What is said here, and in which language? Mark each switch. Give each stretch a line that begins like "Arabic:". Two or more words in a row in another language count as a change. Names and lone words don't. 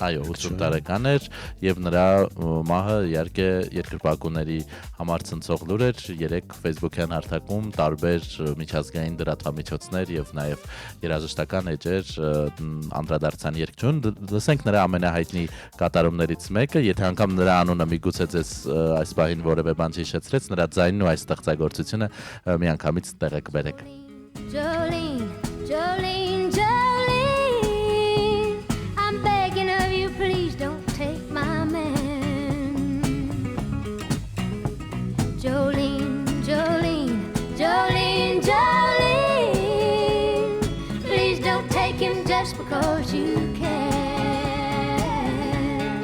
Armenian: Այո, 80 տարեկան էր եւ նրա մահը իհարկե երկրպագուների համար ցնցող լուր էր։ Երեք Facebook-յան հարթակում տարբեր միջազգային լրատվամիջոցներ եւ նաև երաժշտական էջեր անդրադարձան երգչուն։ Լսենք նրա ամենահայտնի կատարումներից մեկը, եթե անգամ նրա անունը միգուցե ձեզ այս բանին որևէ բան հիշեցրեց, նրա ձայնն ու այս ստեղծագործությունը միանգամից տեղեք բերեք։
English: Jolene, Jolene, Jolene, I'm begging of you, please don't take my man. Jolene, Jolene, Jolene, Jolene, please don't take him just because you can.